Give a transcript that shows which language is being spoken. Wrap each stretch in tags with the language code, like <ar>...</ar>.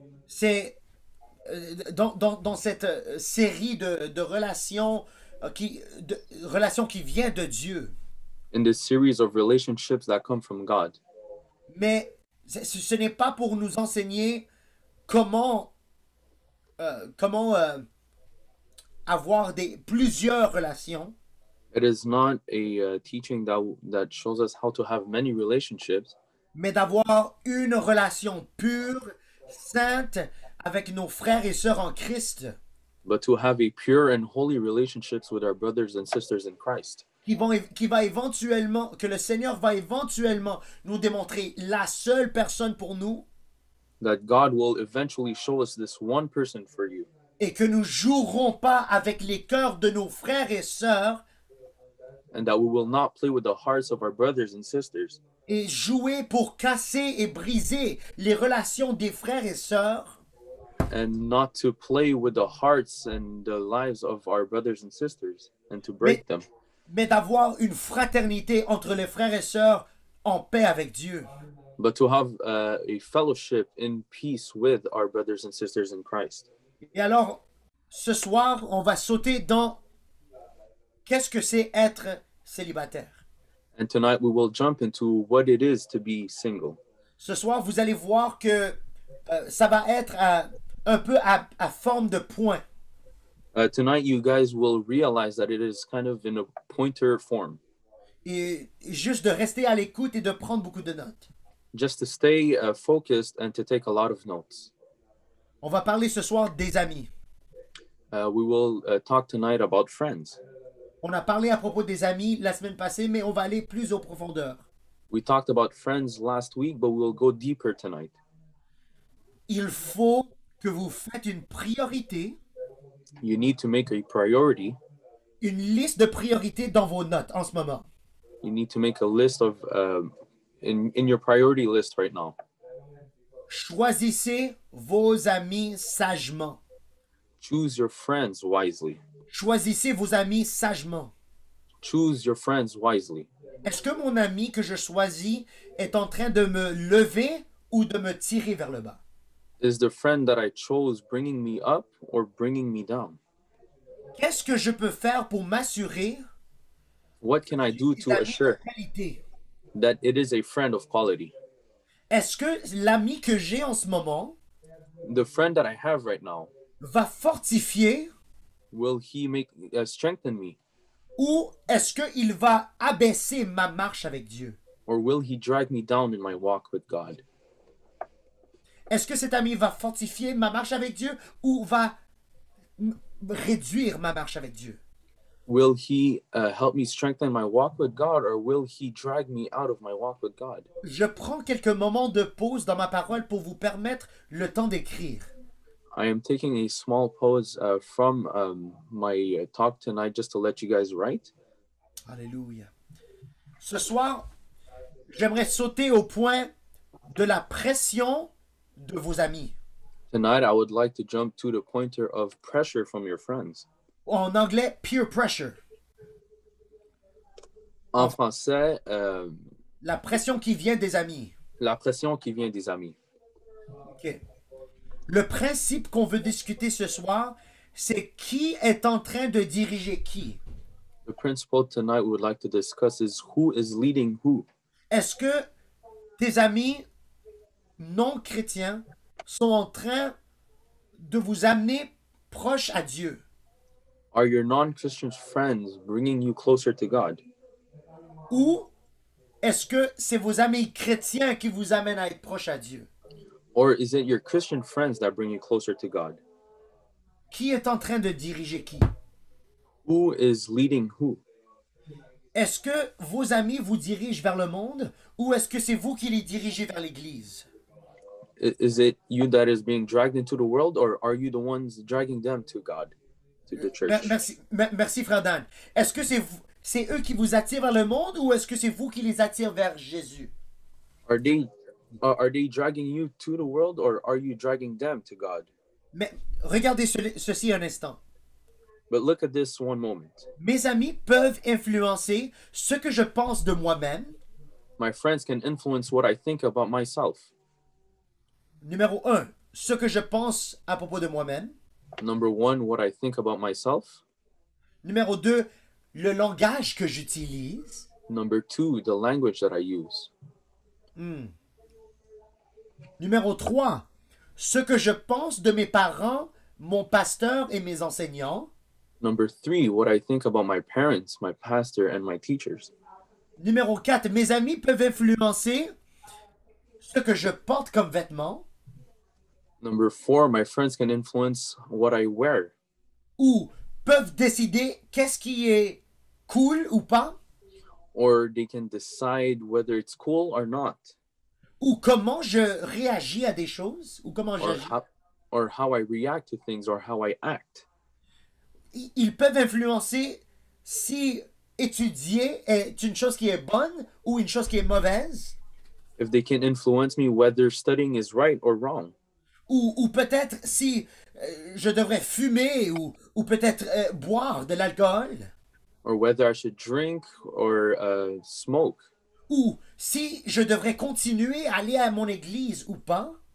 <fr>c'est dans cette série de relations relations qui vient de Dieu.</fr> <en>in this series of relationships that come from God,</en> <fr>Mais ce n'est pas pour nous enseigner comment avoir plusieurs relations,</fr> <en>it is not a teaching that shows us how to have many relationships,</en> <fr>mais d'avoir une relation pure, sainte avec nos frères et sœurs en Christ,</fr> <en>but to have a pure and holy relationships with our brothers and sisters in Christ.</en> <fr>que le Seigneur va éventuellement nous démontrer la seule personne pour nous</fr> <en>That God will eventually show us this one person for you.</en> <fr>et que nous jouerons pas avec les cœurs de nos frères et sœurs</fr> <en>And that we will not play with the hearts of our brothers and sisters</en> <fr>et jouer pour casser et briser les relations des frères et sœurs,</fr> <en>and not to play with the hearts and the lives of our brothers and sisters and to break them,</en> <fr>mais d'avoir une fraternité entre les frères et sœurs en paix avec Dieu.</fr> <en>but to have a fellowship in peace with our brothers and sisters in Christ.</en> <fr>Et alors, ce soir, on va sauter dans qu'est-ce que c'est être célibataire.</fr> <en>And tonight we will jump into what it is to be single.</en> <fr>Ce soir, vous allez voir que ça va être un peu à forme de point.</fr> <en>Tonight you guys will realize that it is kind of in a pointer form.</en> <fr>Et juste de rester à l'écoute et de prendre beaucoup de notes.</fr> <en>Just to stay focused and to take a lot of notes.</en> <fr>On va parler ce soir des amis.</fr> <en>We will talk tonight about friends.</en> <fr>On a parlé à propos des amis la semaine passée, mais on va aller plus en profondeur.</fr> <en>We talked about friends last week, but we'll go deeper tonight.</en> <fr>Il faut que vous faites une priorité,</fr> <en>You need to make a priority.</en> <fr>une liste de priorités dans vos notes en ce moment.</fr> <en>You need to make a list of in your priority list right now.</en> <fr>Choisissez vos amis sagement.</fr> <en>Choose your friends wisely.</en> <fr>Choisissez vos amis sagement.</fr> <en>Choose your friends wisely.</en> <fr>Est-ce que mon ami que je choisis est en train de me lever ou de me tirer vers le bas?</fr> <en>Is the friend that I chose bringing me up or bringing me down?</en> <fr>Qu'est-ce que je peux faire pour m'assurer</fr> <en>What can I do to</en> <fr>d'amis de</fr> <en>assure</en> <fr>qualité?</fr> <en>that it is a friend of quality?</en> <fr>Est-ce que l'ami que j'ai en ce moment</fr> <en>The friend that I have right now,</en> <fr>va fortifier</fr> <en>will he make strengthen me,</en> <fr>ou est-ce qu'il va abaisser ma marche avec Dieu?</fr> <en>or will he drag me down in my walk with God?</en> <fr>Est-ce que cet ami va fortifier ma marche avec Dieu ou va réduire ma marche avec Dieu?</fr> <en>Will he help me strengthen my walk with God, or will he drag me out of my walk with God?</en> <fr>Je prends quelques moments de pause dans ma parole pour vous permettre le temps d'écrire.</fr> <en>I am taking a small pause from my talk tonight just to let you guys write.</en> <fr>Alléluia. Ce soir, j'aimerais sauter au point de la pression de vos amis.</fr> <en>Tonight, I would like to jump to the pointer of pressure from your friends.</en> <fr>En anglais,</fr> <en>peer pressure.</en> <fr>En français, La pression qui vient des amis. la pression qui vient des amis. OK. Le principe qu'on veut discuter ce soir, c'est qui est en train de diriger qui.</fr> <en>The principle tonight we would like to discuss is who is leading who.</en> <fr>Est-ce que tes amis non chrétiens sont en train de vous amener proche à Dieu?</fr> <en>Are your non-Christian friends bringing you closer to God?</en> <fr>Ou est-ce que c'est vos amis chrétiens qui vous amènent à être proche à Dieu?</fr> <en>Or is it your Christian friends that bring you closer to God?</en> <fr>Qui est en train de diriger qui?</fr> <en>Who is leading who?</en> <fr>Est-ce que vos amis vous dirigent vers le monde ou est-ce que c'est vous qui les dirigez vers l'Église?</fr> <en>Is it you that is being dragged into the world, or are you the ones dragging them to God, to the church?</en> <fr>Merci, frère Dan. Est-ce que c'est eux qui vous attirent vers le monde ou est-ce que c'est vous qui les attirent vers Jésus?</fr> <en>Are they dragging you to the world, or are you dragging them to God?</en> <fr>Mais regardez ceci un instant.</fr> <en>But look at this one moment.</en> <fr>Mes amis peuvent influencer ce que je pense de moi-même.</fr> <en>My friends can influence what I think about myself.</en> <fr>Numéro 1, ce que je pense à propos de moi-même.</fr> <en>Number one, what I think about myself.</en> <fr>Numéro 2, le langage que j'utilise.</fr> <en>Number two, the language that I use.</en> <fr>Numéro 3, ce que je pense de mes parents, mon pasteur et mes enseignants.</fr> <en>Number three, what I think about my parents, my pastor, and my teachers.</en> <fr>Numéro 4, mes amis peuvent influencer ce que je porte comme vêtements.</fr> <en>Number four, my friends can influence what I wear,</en> <fr>Ou peuvent décider qu'est-ce qui est cool ou pas.</fr> <en>or they can decide whether it's cool or not,</en> <fr>Ou comment je réagis à des choses. Ou comment</fr> <en>or</en> <fr>j'agis.</fr> <en>how I react to things, or how I act.</en> <fr>Ils peuvent influencer si étudier est une chose qui est bonne ou une chose qui est mauvaise.</fr> <en>If they can influence me whether studying is right or wrong,</en> <fr>Ou peut-être si je devrais fumer ou peut-être boire de l'alcool.</fr> <en>or whether I should drink or smoke,</en> <fr>Ou si je devrais continuer à aller à mon église ou pas.</fr>